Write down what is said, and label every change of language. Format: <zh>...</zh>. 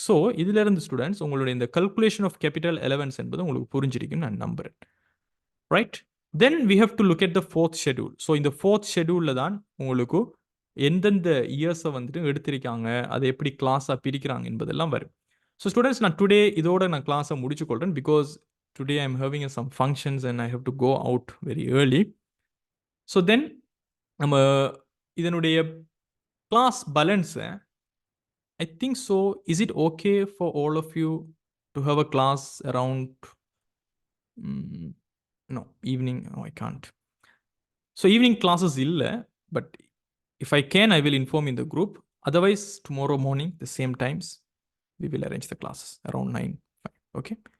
<ta>So இதுல இருந்து students உங்களுடைய இந்த</ta> <en>calculation of capital allowance</en> <ta>என்பது உங்களுக்கு புரிஞ்சிருக்குன்னு நான் நம்புறேன்.</ta> <en>Right? Then we have to look at the fourth schedule.</en> <ta>So இந்த fourth scheduleல தான் உங்களுக்கு எந்தெந்த இயர்ஸை வந்துட்டு எடுத்திருக்காங்க, அதை எப்படி கிளாஸாக பிரிக்கிறாங்க என்பதெல்லாம் வரும்.</ta> <en>so students</en> <ta>நான் டுடே இதோட நான் கிளாஸை முடிச்சு கொள்கிறேன்.</ta> <en>Because today I am having some functions and I have to go out very early.</en> <ta>So then நம்ம இதனுடைய கிளாஸ் பேலன்ஸை</ta> <en>I think so. Is it okay for all of you to have a class around no evening? No, I can't. So evening classes illa, but if I can, I will inform in the group. Otherwise, tomorrow morning, the same times, we will arrange the classes around 9. Okay.</en>